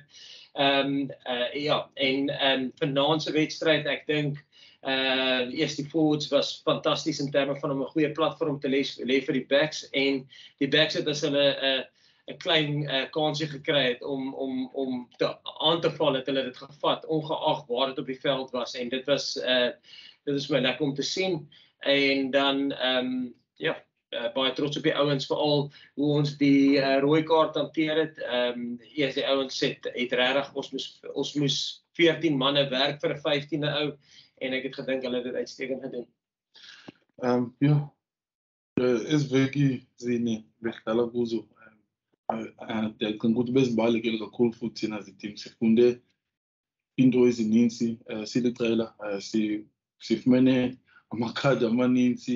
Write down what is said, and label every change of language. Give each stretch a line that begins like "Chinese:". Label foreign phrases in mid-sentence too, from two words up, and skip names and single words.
Afrikaans: Ja, en vanaand se wedstryd, ek dink eers die forwards was fantasties in terme van om 'n goeie platform te lê vir die backs en die backs het as hulle 'n klein kansie gekry het om aan te val, het hulle dit gevat, ongeag waar dit op die veld was en dit is my lekker om te sien en dan baie trots op die ouens, veral hoe ons die rooi kaart hanteer het. Die ouens het regtig, ons moes 14 manne werk vir 'n 15de ou en ek het gedink hulle het dit uitstekend gedoen.
Xhosa: Isiveki zine bedlala kuzo ndiyacinga ukuthi bezibalulekile kakhulu futhi thina ziteam sifunde into ezininzi siliqela sifumene amakhadi amaninzi